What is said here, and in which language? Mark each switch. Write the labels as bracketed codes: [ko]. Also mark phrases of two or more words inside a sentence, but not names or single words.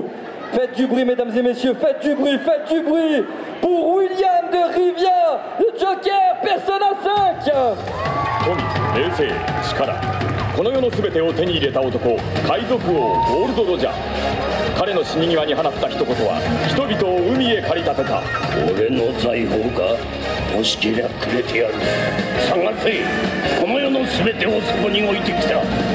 [fr] Faites du bruit, mesdames et messieurs, faites du bruit pour William de Rivia, le Joker, Persona 5. [ja] 富、冷静、力、この世の全てを手に入れた男、海賊王ゴールド・ロジャー。彼の死に際に放った一言は人々を海へ駆り立てた。俺の財宝か、欲しけりゃくれてやる。探せ、この世の全てをそこに置いてきた。